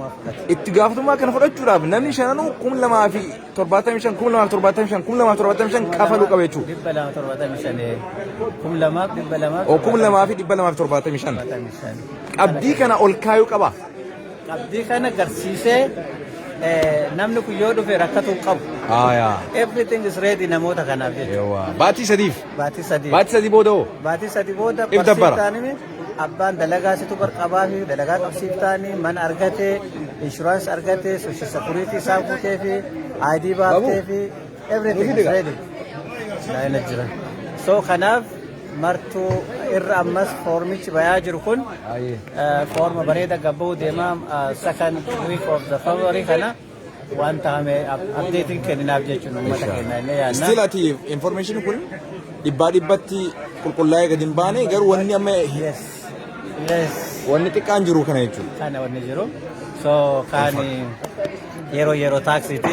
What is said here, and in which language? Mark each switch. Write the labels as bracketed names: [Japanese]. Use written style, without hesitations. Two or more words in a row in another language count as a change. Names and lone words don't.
[Oromo] Itti gaafatummaa kana fudhachuudhaaf namni 5 2,275 2,275 kafaluu qaba jechuudha. 2,275 qabdii kana ol kaayuu qaba. Qabdii kana garsiisee namni kun yoo dhufe rakkatu qabu. [English] Everything is ready [Oromo] namoota kanaaf jechuudha. Baatii sadiif. Baatii sadii. Baatii sadii booda hoo? Baatii sadii booda barsiiftaanii abbaan dalagaa situ barqabaa fi dalagaa qabsiiftaanii mana argatee inshuraansii argatee [English] soshal sekuriitii [Oromo] isaa guutee fi ID baaftee fi [English] everything is ready. [Oromo] Laayina jira. So kanaaf martuu irra ammas foormichi bayaa jiru kun foorma bareeda gabbuu deemaa [English] second week of the February [Oromo] kana wanta hame updating kenninaaf jechuun uummata keenya illee yaadna. Still ati information kun dhibbatti qulqullaa'ee gadi hin baane garuu wanni amma wanni xiqqaan jiru kana jechuudha. Kana wanni jiru. So kaani yeroo taaksiiti.